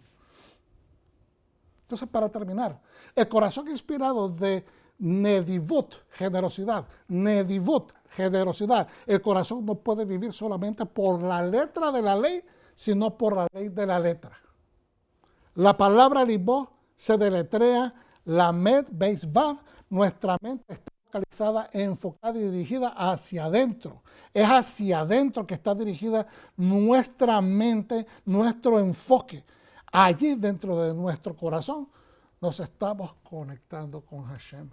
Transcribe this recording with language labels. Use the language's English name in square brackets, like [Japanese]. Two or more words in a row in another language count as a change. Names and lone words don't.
[Spanish] Entonces, para terminar, el corazón inspirado de Nedivut, generosidad. Nedivut, generosidad. El corazón no puede vivir solamente por la letra de la ley, sino por la ley de la letra. La palabra libó se deletrea [Hebrew] למד בית וו. [Spanish] Nuestra mente está localizada, enfocada y dirigida hacia adentro. Es hacia adentro que está dirigida nuestra mente, nuestro enfoque. Allí dentro de nuestro corazón nos estamos conectando con Hashem.